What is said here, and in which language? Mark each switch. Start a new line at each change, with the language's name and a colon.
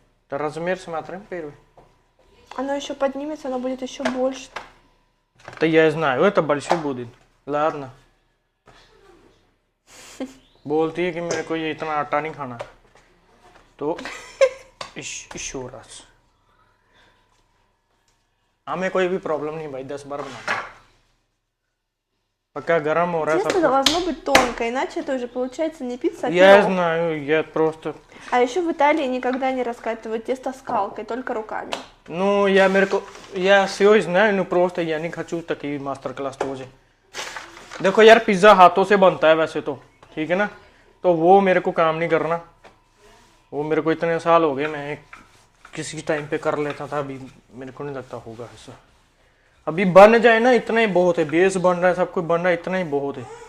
Russian: Да размер смотрим первый. Оно еще поднимется, оно будет еще больше. Да я знаю, это большой будет. Ладно.
Hindi: बोलती है कि मेरे को ये इतना आटा नहीं खाना, तो
Russian: еще раз।
Hindi: हमें कोई भी प्रॉब्लम नहीं भाई, 10 बार बना।
Russian: пока
Hindi: गरम हो रहा है
Russian: Тесто
Hindi: सब।
Russian: должно быть тонкое, иначе это уже получается не пицца, а Я пирог. знаю, я просто... А еще в Италии никогда не раскатывают тесто скалкой, только руками. Ну, я все знаю, но просто я не хочу такие मास्टर-क्लास тоже।
Hindi: देखो यार पिज्ज़ा हाथों से बनता है वैसे तो, ठीक है ना, तो वो मेरे को काम नहीं करना। वो मेरे को इतने साल हो गए, मैं किसी टाइम पे कर लेता था, अभी मेरे को नहीं लगता होगा ऐसा। अभी बन जाए ना इतना ही बहुत है, बेस बन रहा है, सब कुछ बन रहा है, इतना ही बहुत है।